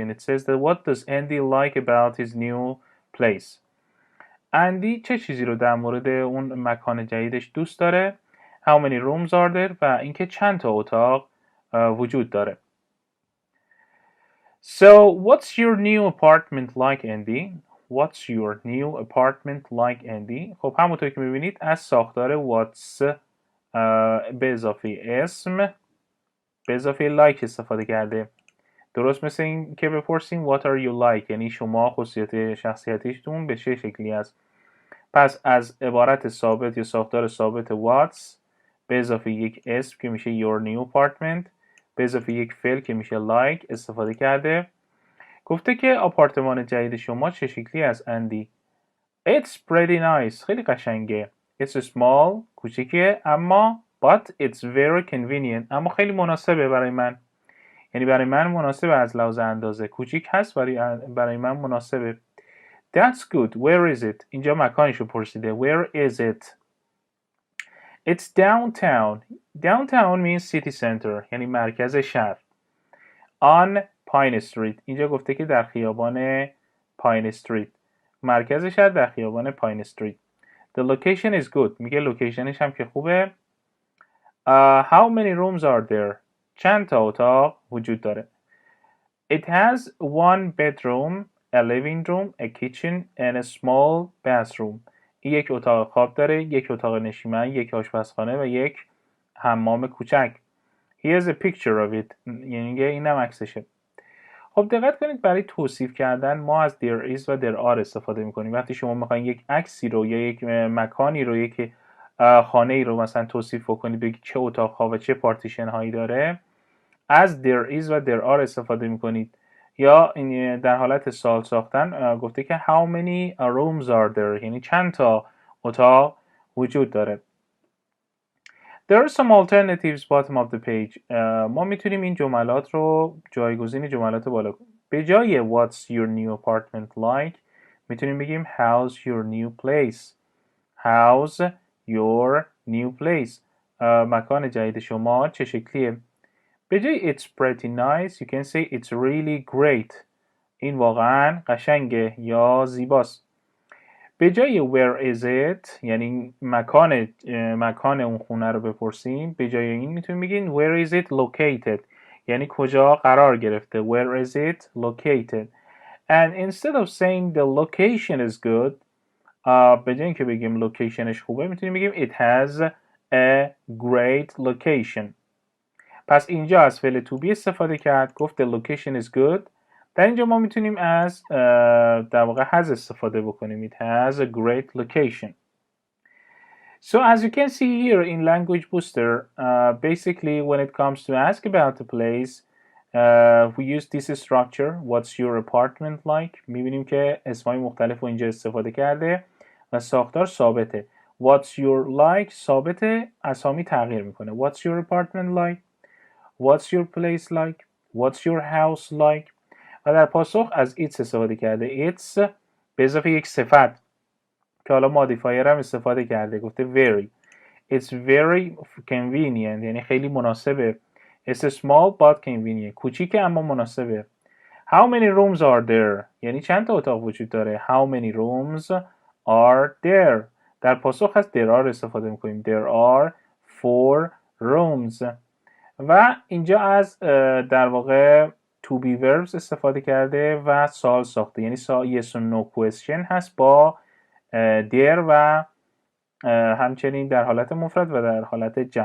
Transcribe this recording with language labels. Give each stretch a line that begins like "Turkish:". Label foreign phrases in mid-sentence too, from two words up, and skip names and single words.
English: It says that what does Andy like about his new place?
Persian: Andy چه چیزی رو در مورد اون مکان جدیدش دوست داره؟
English: How many rooms are there؟
Persian: و اینکه چند تا اتاق وجود داره.
English: So, what's your new apartment like, Andy? What's your new apartment like, Andy?
Persian: خب همونطور که میبینید از ساختار what's به اضافه اسم به اضافه like استفاده کرده. درست مثل این که بپرسیم
English: what are you like،
Persian: یعنی شما خصوصیت شخصیتیتون به چه شکلی است. پس از عبارت ثابت یا ساختار ثابت what's به اضافه یک اسم که میشه
English: your new apartment
Persian: به اضافه یک فعل که میشه like استفاده کرده. گفته که آپارتمان جدید شما چه شکلی است اندی؟
English: It's pretty nice.
Persian: خیلی قشنگه.
English: It's small.
Persian: کوچیکه اما
English: but it's very convenient.
Persian: اما خیلی مناسبه برای من. یعنی برای من مناسب از لحاظ اندازه. کوچیک هست برای من مناسبه.
English: That's good. Where is it?
Persian: اینجا مکانشو پرسیده.
English: Where is it? It's downtown. Downtown means city center.
Persian: یعنی مرکز شهر. On Pine Street. اینجا گفته که در خیابان Pine Street. مرکز شهر در خیابان Pine Street.
English: The location is good.
Persian: میگه لوکیشنش هم که خوبه.
English: How many rooms are there?
Persian: چند تا اتاق وجود داره.
English: It has one bedroom, a living room, a kitchen and a small bathroom.
Persian: این یک اتاق خواب داره، یک اتاق نشیمن، یک آشپزخانه و یک حمام کوچک.
English: Here's a picture of it.
Persian: یعنی اینم عکسشه. خب دقت کنید برای توصیف کردن ما از
English: there is
Persian: و
English: there are
Persian: استفاده میکنیم. وقتی شما میخواین یک عکسی رو یا یک مکانی رو، یک خانه ای رو مثلا توصیف کنید، بگید چه اتاق ها و چه پارتیشن هایی داره، از
English: there is
Persian: و
English: there are
Persian: استفاده میکنید. یا در حالت سوال ساختن گفته که
English: how many rooms are there،
Persian: یعنی چند تا اتاق وجود داره.
English: There are some alternatives bottom of the page.
Persian: ما میتونیم این جملات رو جایگزین جملات بالا کنیم. به جای
English: what's your new apartment like
Persian: میتونیم بگیم
English: how's your new place. How's your new place.
Persian: مکان جدید شما چه شکلیه؟ به جای
English: it's pretty nice you can say it's really great.
Persian: این واقعا قشنگه یا زیباست. به جای
English: where is it
Persian: یعنی مکان اون خونه رو بپرسیم، به جای این میتونیم بگیم
English: where is it located
Persian: یعنی کجا قرار گرفته.
English: Where is it located. And instead of saying the location is good
Persian: به جای اینکه بگیم لوکیشنش خوبه میتونیم بگیم
English: it has a great location.
Persian: پس اینجا از فعل
English: to be
Persian: استفاده کرد، گفت
English: the location is good.
Persian: در اینجا ما میتونیم از در واقع has استفاده بکنیم.
English: It has a great location. So as you can see here in Language Booster, basically when it comes to ask about the place, we use this structure. What's your apartment like?
Persian: میبینیم که اسمای مختلف رو اینجا استفاده کرده و ساختار ثابته.
English: What's your like
Persian: ثابته، اسامی تغییر میکنه.
English: What's your apartment like? What's your place like? What's your house like?
Persian: و در پاسخ از it's استفاده کرده. It's به اضافه یک صفت که حالا مودیفایر هم استفاده کرده، گفته very.
English: It's very convenient
Persian: یعنی خیلی مناسبه.
English: It's small but convenient.
Persian: کوچیکه اما مناسبه.
English: How many rooms are there؟
Persian: یعنی چند تا اتاق وجود داره.
English: How many rooms are there؟
Persian: در پاسخ از
English: there are
Persian: استفاده میکنیم.
English: There are 4 rooms.
Persian: و اینجا از در واقع
English: to be verbs
Persian: استفاده کرده و سوال ساخته، یعنی
English: yes or no question
Persian: هست با there و همچنین در حالت مفرد و در حالت جمع.